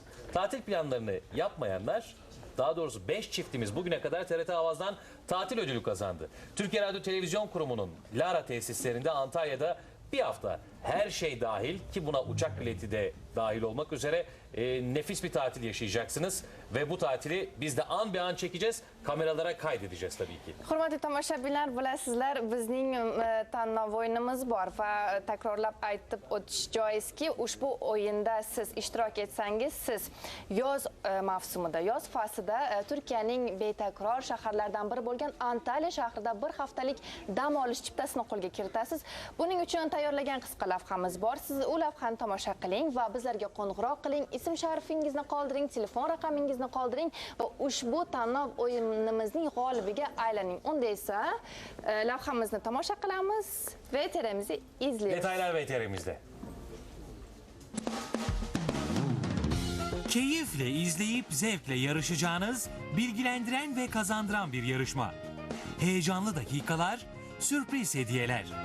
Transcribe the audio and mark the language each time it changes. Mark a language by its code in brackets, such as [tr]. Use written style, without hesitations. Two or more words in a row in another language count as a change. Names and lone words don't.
[tr] Tatil planlarını yapmayanlar, daha doğrusu 5 çiftimiz bugüne kadar TRT Avaz'dan tatil ödülü kazandı. Türkiye Radyo Televizyon Kurumu'nun Lara tesislerinde Antalya'da bir hafta her şey dahil, ki buna uçak bileti de dahil olmak üzere nefis bir tatil yaşayacaksınız. Ve bu tatili biz de an be an çekeceğiz, kameralara kaydedeceğiz tabii ki. [uz] Hurmatli tomoshabinlar, bilasizlar, bizning tanlov o'yinimiz bor va takrorlab aytib o'tish joizki, ushbu o'yinda siz ishtirok etsangiz, siz yoz mavsumida, yoz faslida Turkiyaning betakror shaharlaridan biri bo'lgan Antalya shahrida bir haftalik dam olish chiptasini qo'lga kiritasiz. Buning uchun tayyorlagan qisqa lavhamiz bor. Siz u lavhani tomosha qiling va bizlarga qo'ng'iroq qiling, ism sharifingizni qoldiring, telefon raqamingizni qoldiring va ushbu tanlov o'yinimizning g'olibiga aylaning. Unda esa lavhamizni tomosha qilamiz va VTR'mizni izlaymiz. [tr] Detaylar VTR'mizde. Keyifle izleyip zevkle yarışacağınız, bilgilendiren ve kazandıran bir yarışma. Heyecanlı dakikalar, sürpriz hediyeler.